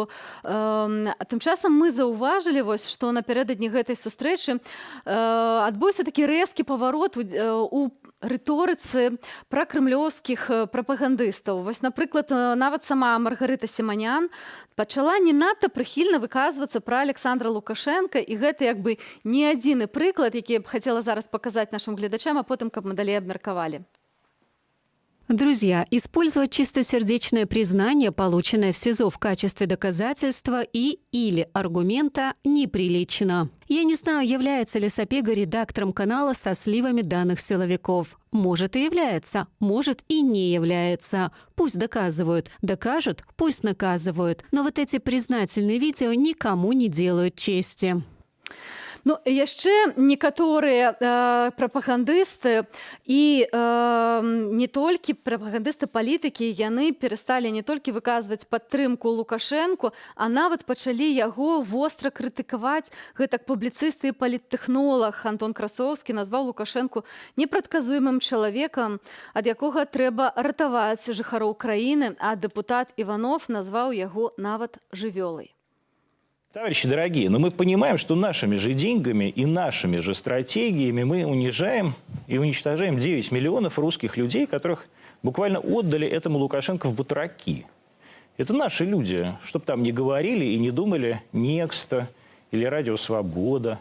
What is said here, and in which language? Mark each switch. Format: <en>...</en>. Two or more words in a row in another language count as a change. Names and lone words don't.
<be>Тым часам мы заўважылі, што напярэдадні гэтай сустрэчы адбыўся такі рэзкі паварот у рыторыцы пра крэмлёўскіх прапагандыстаў. Вось, напрыклад, нават сама Маргарыта Сіманян пачала не надта прыхільна выказвацца пра Александра Лукашэнка, і гэта як бы не адзіны прыклад, які я б хацела зараз</be> <ru>показать нашим</ru> <be>глядачам,</be> <ru>а потом, как мы далее</ru> <be>обмерковали.</be> <ru>Друзья, использовать чистосердечное признание, полученное в СИЗО в качестве доказательства или аргумента, неприлично. Я не знаю, является ли Сапега редактором канала со сливами данных силовиков. Может и является, может и не является. Пусть доказывают, докажут, пусть наказывают. Но вот эти признательные видео никому не делают чести.</ru> <be>Ну, яшчэ некаторыя прапагандысты і не толькі прапагандысты палітыкі, яны перасталі не толькі выказваць падтрымку Лукашэнку, а нават пачалі яго востра крытыкаваць. Гэтак публіцыст і паліттэхнолаг Антон Красоўскі назваў Лукашэнку непрадказуемым чалавекам, ад якога трэба ратаваць жыхароў краіны, а дэпутат Іванов назваў яго нават жывёлай.</be> <ru>Товарищи дорогие, но мы понимаем, что нашими же деньгами и нашими же стратегиями мы унижаем и уничтожаем 9 миллионов русских людей, которых буквально отдали этому Лукашенко в батраки. Это наши люди, чтобы там не говорили и не думали «Некста» или «Радио Свобода».</ru>